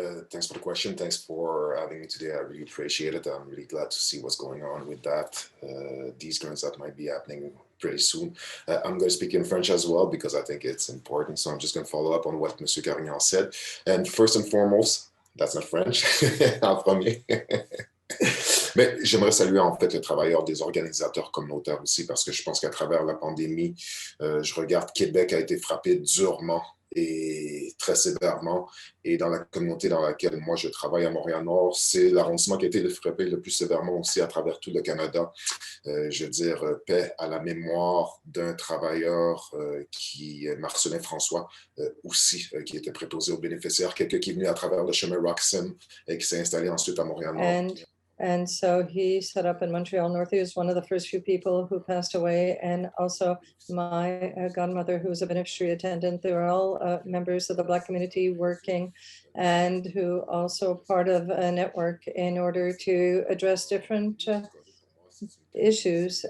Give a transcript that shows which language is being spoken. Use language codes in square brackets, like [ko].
[en] Thanks for the question. Thanks for having me today. I really appreciate it. I'm really glad to see what's going on with that. These grants that might be happening pretty soon. I'm going to speak in French as well, because I think it's important. So I'm just going to follow up on what Monsieur Carignan said. And first and foremost, that's not French, [fr] en premier. Mais j'aimerais saluer en fait le travailleur des organisateurs communautaires aussi, parce que je pense qu'à travers la pandémie, je regarde Québec a été frappé durement et très sévèrement. Et dans la communauté dans laquelle moi je travaille à Montréal-Nord, c'est l'arrondissement qui a été frappé le plus sévèrement aussi à travers tout le Canada. Je veux dire, paix à la mémoire d'un travailleur qui, Marcelin François, aussi, qui était préposé aux bénéficiaires, quelqu'un qui est venu à travers le chemin Roxham et qui s'est installé ensuite à Montréal-Nord. [en] And so he set up in Montreal North. He was one of the first few people who passed away. And also my godmother, who was a beneficiary attendant. They were all members of the Black community working, and who also part of a network in order to address different issues.